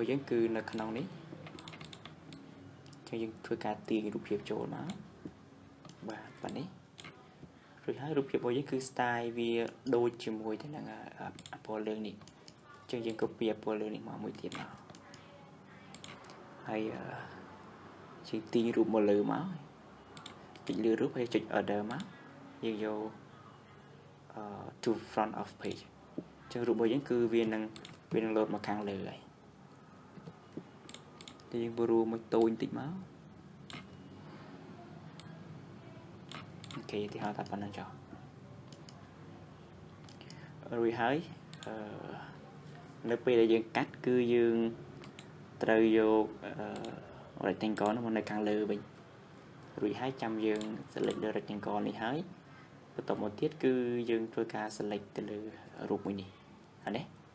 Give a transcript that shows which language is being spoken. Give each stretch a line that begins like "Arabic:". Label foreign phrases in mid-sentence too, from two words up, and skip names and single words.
Khmer: យើងគឺនៅក្នុងនេះចឹងយើងធ្វើការទាញរូបភាពចូលមកបាទប៉ុណ្នេះរួចហើយរូបភាពរបស់យើងគឺ style វាដូចជាមួយទៅនឹងពណ៌លឿងនេះចឹងយើង copy ពណ៌លឿងនេះមកមួយទៀតមកហើយយើងទាញរូបមកលើមកចុចលើរូបហើយចុច order មកយើងយក
English: to front of page
Khmer: ចឹងរូបរបស់យើងគឺវានឹងលោតមកខាងលើហើយ តែយើងបរួមួយតូចបន្តិចមកអូខេទីហៅថាប៉ុណ្ណឹងចុះរួចហើយនៅពេលដែលយើងកាត់គឺយើងត្រូវយក rectangle នោះមកនៅខាងលើវិញរួចហើយចាំយើង select លើ rectangle នេះហើយបន្តមកទៀតគឺយើងធ្វើការ select ទៅលើរូបមួយនេះហើយនេះ